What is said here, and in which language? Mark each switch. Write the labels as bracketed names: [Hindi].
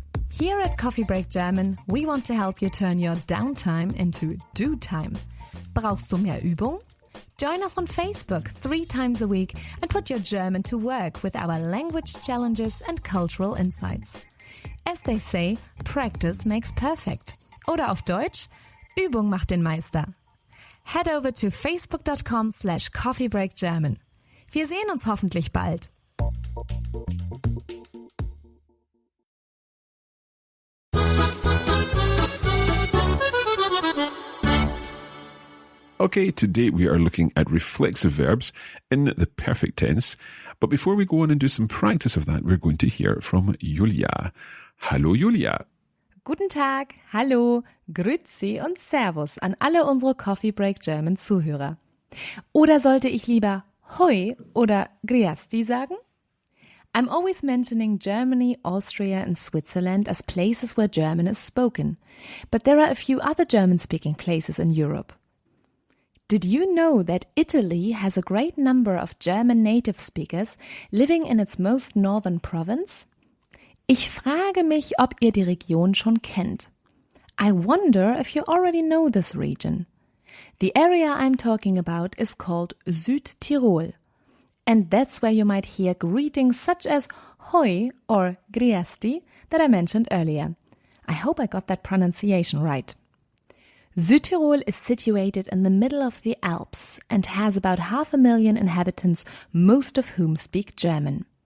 [English] Here at Coffee Break German, we want to help you turn your downtime into do time. [German] Brauchst du mehr Übung? [English] Join us on Facebook 3 times a week and put your German to work with our language challenges and cultural insights. As they say, practice makes perfect. [German] Oder auf Deutsch, Übung macht den Meister. [English] Head over to [German] facebook.com/coffeebreakgerman. Wir sehen uns hoffentlich bald. [English] Okay, today we are looking at reflexive verbs in the perfect tense. But before we go on and do some practice of that, we're going to hear from Julia. [German] Hallo Julia. Guten Tag, hallo, grüezi und servus an alle unsere Coffee Break German Zuhörer. Oder sollte ich lieber hoi oder griasti sagen? [English] I'm always mentioning Germany, Austria and Switzerland as places where German is spoken. But there are a few other German-speaking places in Europe. Did you know that Italy has a great number of German native speakers living in its most northern province? [German] Ich frage mich, ob ihr die Region schon kennt. [English] I wonder if you already know this region. The area I'm talking about is called Südtirol. And that's where you might hear greetings such as hoi or griasti that I mentioned earlier. I hope I got that pronunciation right. Südtirol is situated in the middle of the Alps and has about 500,000 inhabitants, most of whom speak German.